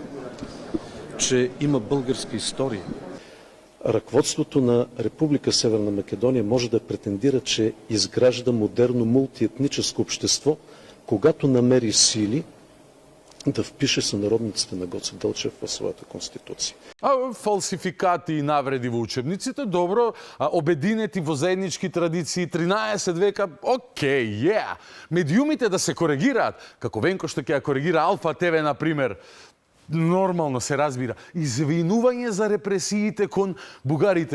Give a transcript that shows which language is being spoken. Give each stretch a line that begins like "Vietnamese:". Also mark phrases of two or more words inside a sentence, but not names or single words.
Bulgarian: Че има българска история. Ръководството на Република Северна Македония може да претендира, че изгражда модерно мултиетническо общество, когато намери сили да впише сънародниците на Гоце Делчев в своята конституция.
Macedonian: Фалсификати и навреди во учебниците, добро, обединети во заеднички традиции, 13 века, окей, Медиумите да се коригираат, како Венко што ќе ја коригира Алфа ТВ, например, нормално се разбира. Извинување за репресиите кон бугарите.